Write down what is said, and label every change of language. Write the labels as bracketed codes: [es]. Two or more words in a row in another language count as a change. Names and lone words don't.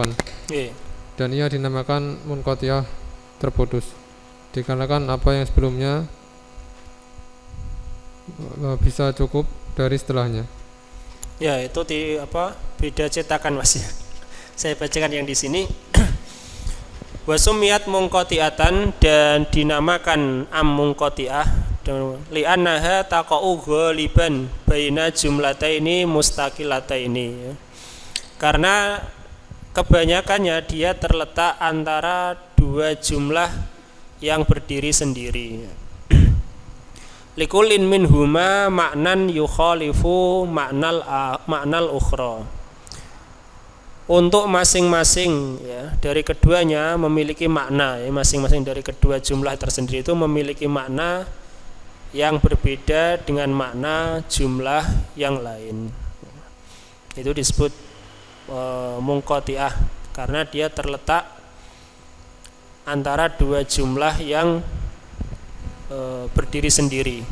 [id] Dan ia dinamakan munqati'ah, terputus, dikarenakan apa yang sebelumnya bisa cukup dari setelahnya. Ya, itu beda cetakan Mas ya. Saya bacakan yang di sini. [ar] وسميت منقطعة, [id] dan dinamakan munqati'ah [ar] لأنها تقع غالبا بين جملتين مستقلتين ya. [id] Karena kebanyakannya dia terletak antara dua jumlah yang berdiri sendiri. [ar] لكل منهما معنى يخالف معنى الأخرى. [id] Untuk masing-masing ya, dari keduanya memiliki makna ya, masing-masing dari kedua jumlah tersendiri itu memiliki makna yang berbeda dengan makna jumlah yang lain. Itu disebut munqati'ah karena dia terletak antara dua jumlah yang berdiri sendiri.